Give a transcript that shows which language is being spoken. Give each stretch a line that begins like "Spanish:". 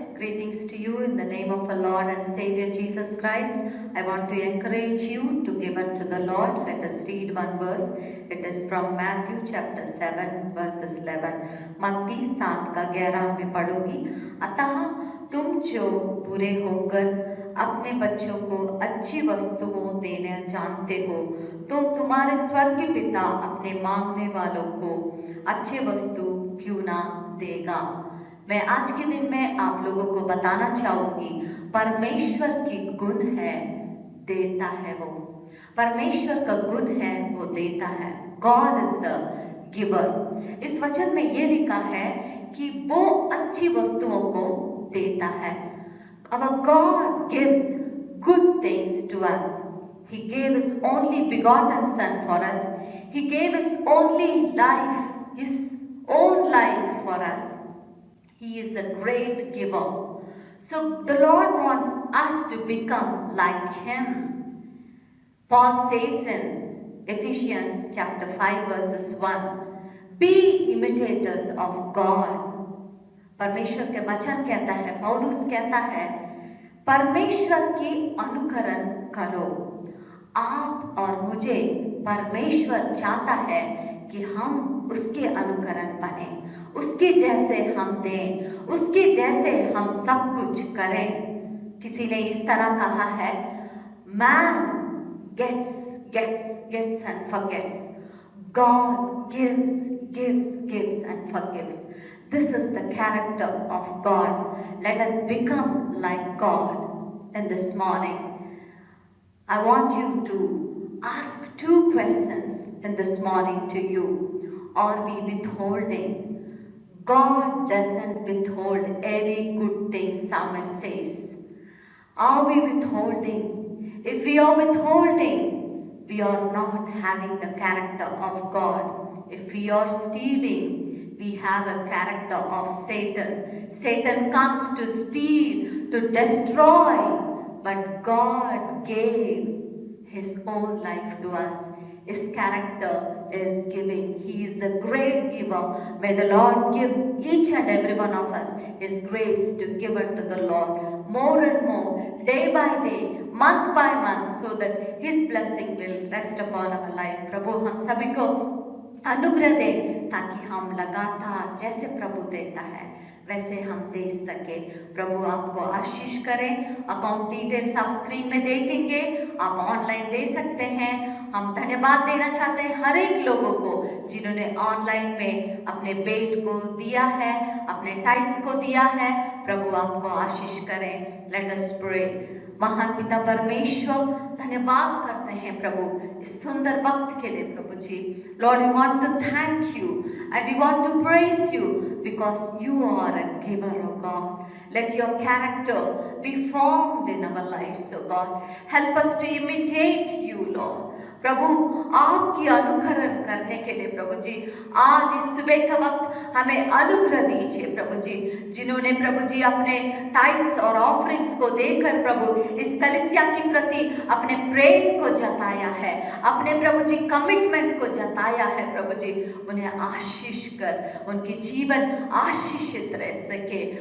English: Greetings to you in the name of our Lord and Savior Jesus Christ. I want to encourage you to give unto the Lord. Let us read one verse. It is from Matthew chapter 7 verses 11.
Hindi: मत्ती 7 का 11 में पढ़ूंगी। अतः तुम जो बुरे होकर अपने बच्चों को अच्छी वस्तुओं देना जानते हो, तो तुम्हारे स्वर्गीय पिता अपने मांगने वालों को अच्छे वस्तु क्यों ना देगा। मैं आज के दिन में आप लोगों को बताना चाहूंगी, परमेश्वर की गुण है देता है। वो परमेश्वर का गुण है, वो देता है।
English: God is a giver.
Hindi: इस वचन में ये लिखा है कि वो अच्छी वस्तुओं को देता है।
English: Our God gives good things to us. He gave His only begotten Son for us. He gave His only life, His own life for us. He is a great giver. So the Lord wants us to become like Him. Paul says in Ephesians chapter 5 verses 1, be imitators of God.
Hindi: परमेश्वर के वचन कहता है, पौलुस कहता है, परमेश्वर की अनुकरण करो। आप और मुझे परमेश्वर चाहता है कि हम उसके अनुकरण बने, उसके जैसे हम दें, उसके जैसे हम सब कुछ करें। किसी ने इस तरह कहा है,
English: man gets and forgets. God gives and forgives. This is the character of God. Let us become like God. And this morning, I want you to ask 2 questions in this morning to you. Are we withholding? God doesn't withhold any good thing, Psalmist says. Are we withholding? If we are withholding, we are not having the character of God. If we are stealing, we have a character of Satan. Satan comes to steal, to destroy, but God gave His own life to us. His character is giving. He is a great giver. May the Lord give each and every one of us His grace to give unto the Lord more and more, day by day, month by month, so that His blessing will rest upon our life.
Hindi: प्रभु हम सभी को अनुग्रह दे, ताकि हम लगातार जैसे प्रभु देता है वैसे हम दे सके। प्रभु आपको आशीष करें। अकाउंट डिटेल्स आप स्क्रीन में देखेंगे, आप ऑनलाइन दे सकते हैं। हम धन्यवाद देना चाहते हैं हर एक लोगों को जिन्होंने ऑनलाइन में अपने बेट को दिया है, अपने टाइट्स को दिया है। प्रभु आपको आशीष करें।
English: Let us pray.
Hindi: महान पिता परमेश्वर, धन्यवाद करते हैं प्रभु इस सुंदर वक्त के लिए।
English: प्रभु जी, Lord, we want to thank you and we want to praise you because you are a giver, oh God. Let your character be formed in our lives, oh God. Help us to imitate you, Lord.
Hindi: प्रभु आपकी अनुकरण करने के लिए प्रभु जी आज इस सुबह का वक्त हमें अनुग्रह दीजिए प्रभु जी। जिन्होंने प्रभु जी अपने टाइट्स और ऑफरिंग्स को देकर प्रभु इस कलीसिया की प्रति अपने प्रेम को जताया है, अपने प्रभु जी कमिटमेंट को जताया है, प्रभु जी उन्हें आशीष कर उनकी जीवन आशीषित रह सके।